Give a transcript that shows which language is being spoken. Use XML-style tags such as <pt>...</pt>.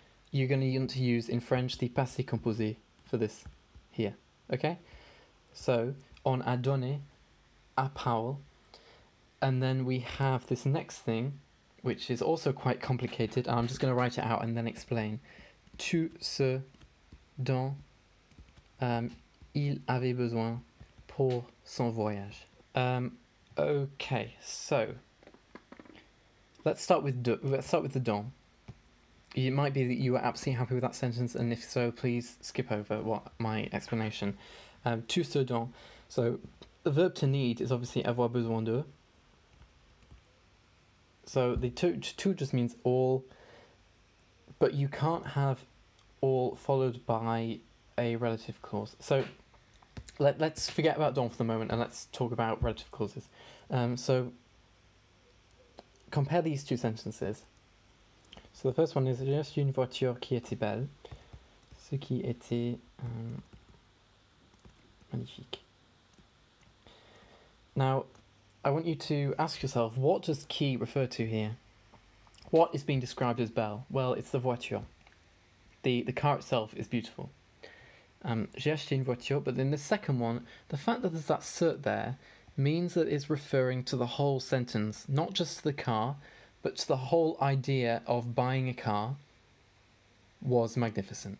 <en>You're going to want to use in French the passé composé for this here, okay? So,</en> <fr>on a donné à Paul.</fr> <en>And then we have this next thing, which is also quite complicated. I'm just going to write it out and then explain.</en> <fr>Tout ce dont il avait besoin pour son voyage.</fr> <en>Okay, so let's start with the dont. It might be that you are absolutely happy with that sentence, and if so, please skip over my explanation.</en> <fr>Tout ce dont.</fr> <en>So the verb to need is obviously</en> <fr>avoir besoin de.</fr> <en>So the tout just means all, but you can't have all followed by a relative clause. So let's forget about dont for the moment and let's talk about relative clauses. So compare these two sentences. So the first one is</en> <fr>j'ai acheté une voiture qui était belle, ce qui était magnifique.</fr> <en>Now, I want you to ask yourself, what does qui refer to here? What is being described as belle? Well, it's the voiture. The car itself is beautiful.</en> <fr>J'ai acheté une voiture,</fr> <en>but in the second one, the fact that there's that cert there means that it's referring to the whole sentence, not just the car, but to the whole idea of buying a car was magnificent.</en>